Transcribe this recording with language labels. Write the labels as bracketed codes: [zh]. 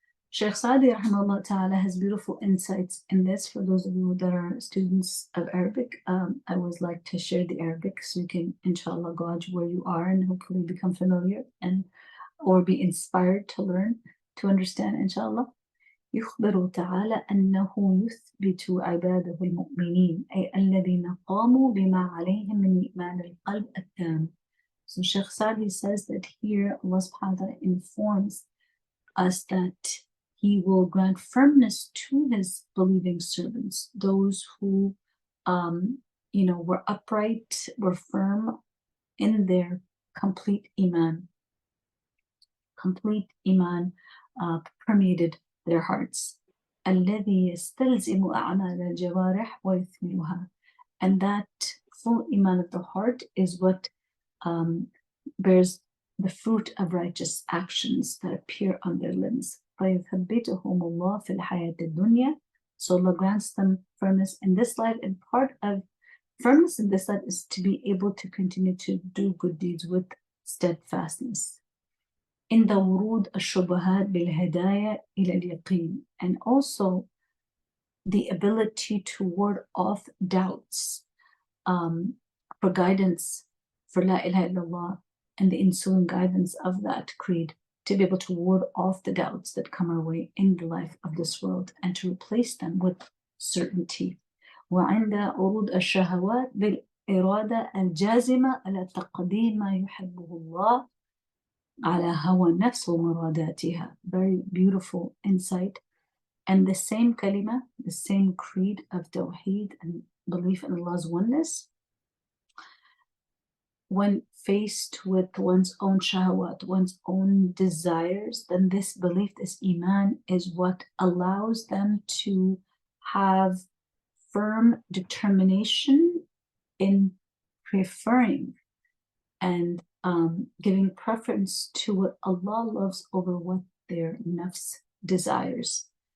[en] Shaykh Saadi rahimahullah ta'ala has beautiful insights in this. For those of you that are students of Arabic, I always like to share the Arabic so you can inshallah gauge where you are and hopefully become familiar or be inspired to learn, to understand inshallah. [ar] يخبر تعالى أنه يثبت عباده المؤمنين أي الذين قاموا بما عليهم من إيمان القلب التام. [en] So Shaykh Saadi says that here Allah subhanahu wa ta'ala informs us that He will grant firmness to His believing servants, those who were upright, were firm in their complete iman. Complete iman permeated their hearts. [ar] الذي يستلزم أعمال الجوارح ويثمرها. [en] And that full iman of the heart is what bears the fruit of righteous actions that appear on their limbs. [ar] فَيُثَبِّتُهُمُ اللَّهُ فِي الْحَيَاةِ الدُّنْيَا. [en] So Allah grants them firmness in this life, and part of firmness in this life is to be able to continue to do good deeds with steadfastness. In the [ar] wurud al-shubahat bil-hidayah ila al-yaqeen, [en] and also the ability to ward off doubts for guidance for La ilaha illallah and the ensuing guidance of that creed, to be able to ward off the doubts that come our way in the life of this world and to replace them with certainty. [ar] وعند عروض الشهوات بالإرادة الجازمة على تقديم ما يحبه الله على هوى النفس ومراداتها. [en] Very beautiful insight. And the same kalima, the same creed of tawheed and belief in Allah's oneness, when faced with one's own shahwat, one's own desires, then this belief, this iman, is what allows them to have firm determination in preferring and giving preference to what Allah loves over what their nafs desires.